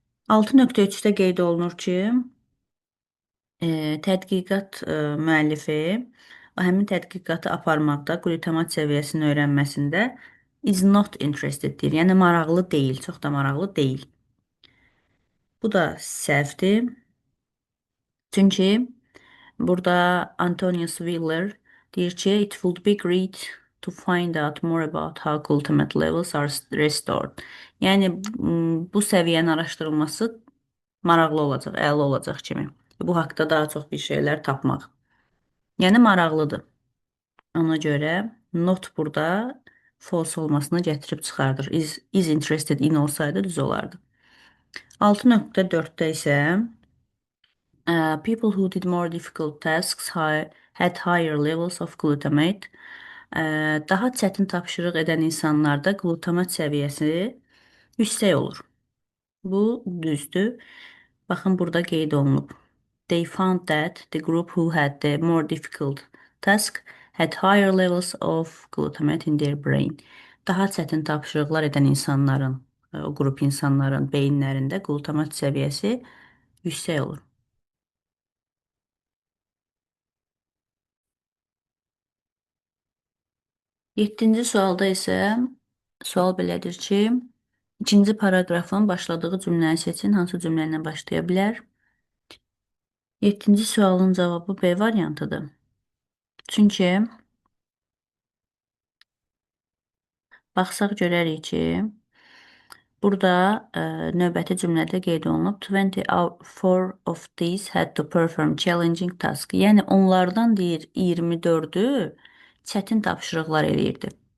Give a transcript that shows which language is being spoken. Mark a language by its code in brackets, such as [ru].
[az] 6.3-də qeyd olunur ki, tədqiqat müəllifi həmin tədqiqatı aparmaqda, qlutamat səviyyəsini öyrənməsində [en] is not interested [az] deyir. Yəni, maraqlı deyil, çox da maraqlı deyil. Bu da səhvdir. Çünki burada Antonius Wheeler deyir ki, [en] it would be great to find out more about how glutamate levels are restored. [az] Yəni, bu səviyyənin araşdırılması maraqlı olacaq, əla olacaq kimi. Bu haqda daha çox bir şeylər tapmaq. Yəni, maraqlıdır. Ona görə not burada false olmasını gətirib çıxardır. [en] Is interested in [az] olsaydı düz olardı. 6.4-də isə [en] people who did more difficult tasks had higher levels of glutamate. [az] Daha çətin tapşırıq edən insanlarda glutamat səviyyəsi yüksək olur. Bu düzdür. Baxın, burada qeyd olunub. [en] They found that the group who had the more difficult task had higher levels of glutamate in their brain. [az] Daha çətin tapşırıqlar edən insanların, o qrup insanların beyinlərində glutamat səviyyəsi yüksək olur. 7-ci sualda isə sual belədir ki, ikinci paragrafın başladığı cümləni seçin, hansı cümlə ilə başlaya bilər? 7-ci sualın cavabı B variantıdır. Çünki baxsaq görərik ki, burada növbəti cümlədə qeyd olunub [en] 24 of these had to perform challenging task. [az] Yəni, onlardan deyir 24-ü çətin tapşırıqlar eləyirdi.